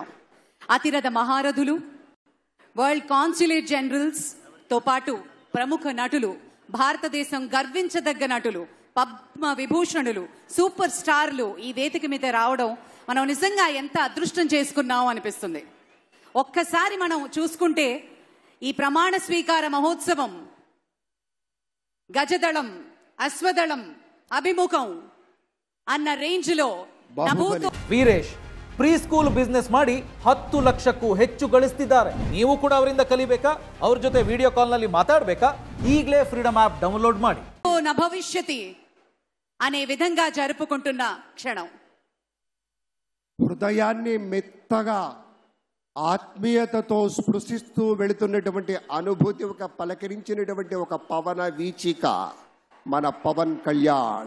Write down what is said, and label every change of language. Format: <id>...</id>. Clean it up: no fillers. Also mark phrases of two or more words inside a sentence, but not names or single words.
<te>అతిరథ మహారథులు,</te> <en>world consulate generals</en> <te>తో పాటు ప్రముఖ నటులు, భారతదేశం గర్వించదగ్గ నటులు, పద్మ విభూషణులు, సూపర్ స్టార్లు ఈ వేదిక మీద రావడం మనం నిజంగా ఎంత అదృష్టం చేసుకున్నాం అనిపిస్తుంది. ఒక్కసారి మనం చూసుకుంటే ఈ ప్రమాణ స్వీకార మహోత్సవం గజదళం, అశ్వదళం, అభిముఖం అన్న రేంజ్ లో</te> <kn>ವೀರೇಶ್</kn> <en>pre school business</en> <kn>ಮಾಡಿ 10 ಲಕ್ಷಕ್ಕೂ ಹೆಚ್ಚು ಗಳಿಸ್ತಿದ್ದಾರೆ. ನೀವು ಕೂಡ ಅವರಿಂದ ಕಲಿಬೇಕಾ? ಅವ್ರ ಜೊತೆ</kn> <en>video call</en> <kn>ನಲ್ಲಿ ಮಾತಾಡಬೇಕಾ? ಈಗಲೇ ಫ್ರೀಡಮ್ ಆಪ್ ಡೌನ್ಲೋಡ್ ಮಾಡಿ.</kn> <sa>ನ ಭವಿಷ್ಯತಿ</sa> <te>అనే విధంగా జరుపుకుంటున్న క్షణం. హృదయాన్ని మెత్తగా ఆత్మీయతతో స్పృశిస్తూ వెళుతున్నటువంటి అనుభూతి, ఒక పలకరించినటువంటి ఒక పవన వీచిక మన పవన్ కళ్యాణ్.</te>